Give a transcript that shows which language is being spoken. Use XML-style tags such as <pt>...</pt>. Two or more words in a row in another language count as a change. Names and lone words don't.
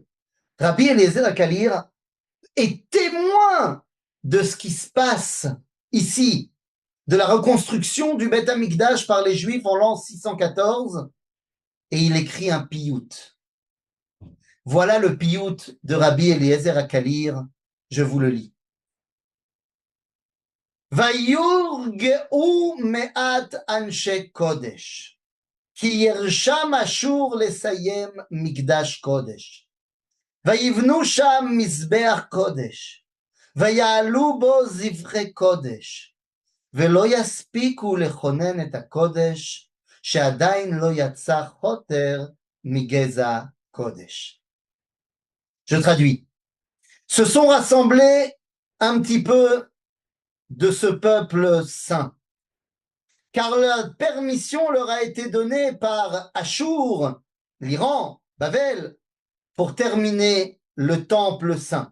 <fr>Rabbi Eliezer Akalir est témoin de ce qui se passe ici, de la reconstruction du Beth Amikdash par les Juifs en l'an 614, et il écrit un piyut. Voilà le piyut de Rabbi Eliezer Akalir, je vous le lis.</fr> <he>ויורגעו מעט אנשי קודש, כי ירשם אשור לסיים מקדש קודש. ויבנו שם מזבח קודש, ויעלו בו זבחי קודש, ולא יספיקו לכונן את הקודש, שעדיין לא יצא חוטר מגזע קודש.</he> <fr>Je traduis. Se sont rassemblés un petit peu de ce peuple saint, car la permission leur a été donnée par Achour, l'Iran, Babel, pour terminer le temple saint.</fr>